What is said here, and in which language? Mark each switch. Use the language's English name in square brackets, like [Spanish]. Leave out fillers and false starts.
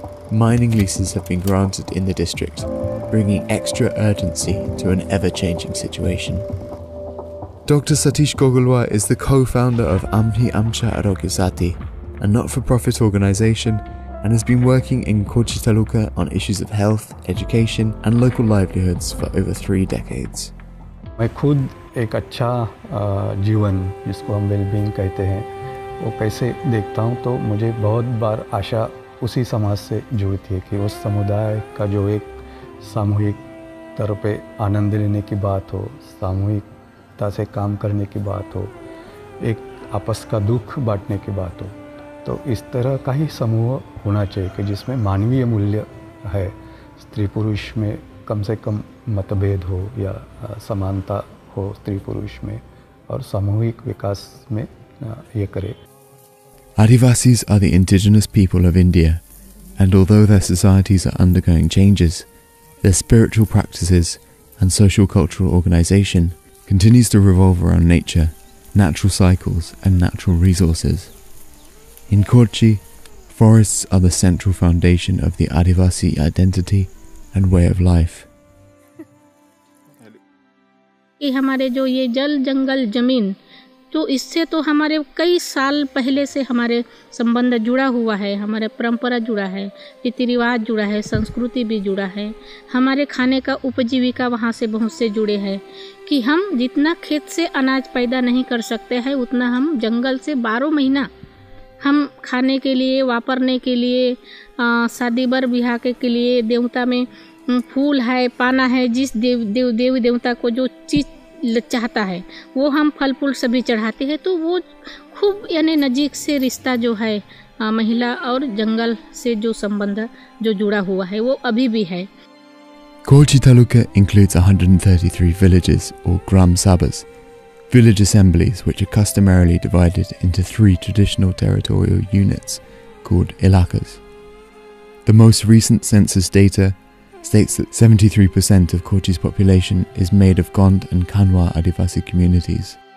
[English] Mining leases have been granted in the district, bringing extra urgency to an ever-changing situation. Dr. Satish Gogolwar is the co-founder of Amhi Amcha Arogya Sati, a not-for-profit organization, and has been working in Kochi Taluka on issues of health, education and local livelihoods for over 3 decades. [Hindi] मैं खुद एक अच्छा जीवन जिसको हम wellbeing कहते हैं वो कैसे देखता हूँ, तो मुझे बहुत बार आशा उसी समाज से जुड़ती है कि उस समुदाय का जो एक सामूहिक तौर पे आनंद लेने की बात हो, सामूहिकता से काम करने की बात हो, एक आपस का दुख बांटने की बात हो, तो इस तरह का ही समूह होना चाहिए कि जिसमें मानवीय मूल्य है, स्त्री पुरुष में कम से कम मतभेद हो या समानता हो स्त्री पुरुष में, और सामूहिक विकास में ये करे. [English] Adivasis are the indigenous people of India, and although their societies are undergoing changes, their spiritual practices and social-cultural organization continues to revolve around nature, natural cycles and natural resources. In Kochi, forests are the central foundation of the Adivasi identity and way of life. [Hindi] कि हमारे जो ये जल जंगल जमीन, तो इससे तो हमारे कई साल पहले से हमारे संबंध जुड़ा हुआ है, हमारे परंपरा जुड़ा है, रीति रिवाज जुड़ा है, संस्कृति भी जुड़ा है, हमारे खाने का उपजीविका वहाँ से बहुत से जुड़े हैं कि हम जितना खेत से अनाज पैदा नहीं कर सकते हैं उतना हम जंगल से 12 महीना हम खाने के लिए, वापरने के लिए, शादी बर ब्याह के लिए, देवता में फूल है, पाना है, जिस देवी देवता को जो चीज़ चाहता है वो हम फल फूल सभी चढ़ाते हैं, तो वो खूब यानी नज़दीक से रिश्ता जो है महिला और जंगल से जो संबंध जो जुड़ा हुआ है वो अभी भी है. [English] Kochi Taluka includes 133 villages or Gram Sabhas, village assemblies which are customarily divided into 3 traditional territorial units called ilakas. The most recent census data states that 73% of Kochi's population is made of Gond and Kanwa Adivasi communities.